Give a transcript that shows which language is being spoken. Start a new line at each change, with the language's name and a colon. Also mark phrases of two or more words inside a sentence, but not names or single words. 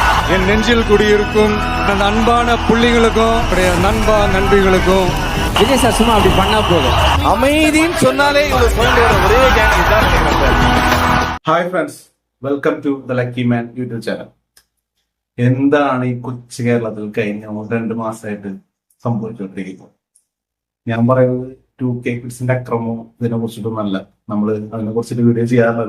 Tamil: என் நெஞ்சில் குடியிருக்கும் அந்த அன்பான புள்ளிகளுக்கும் நண்பா நண்பிகளுக்கும் விஜய் சார் சும்மா அப்படி பண்ணா போதும். அமைதின்னு சொன்னாலே இவ்வளவு பாயிண்ட் வர ஒரே கேங் தான்.
English: Hi friends, welcome to the Lucky Man YouTube channel.
Malayalam: എന്താണ് ഈ കൊച്ചു കേരളത്തിൽ കഴിഞ്ഞ 2 മാസമായിട്ട് സംഭവിച്ചുകൊണ്ടിരിക്കുന്നത്? ഞാൻ പറയുന്നത് 2K കിഡ്സിന്റെ അക്രമവും ഇതിനെ കുറിച്ചിട്ടൊന്നല്ല. നമ്മൾ അതിനെ കുറിച്ചിട്ട് വീഡിയോ ചെയ്യാറുണ്ടല്ലോ.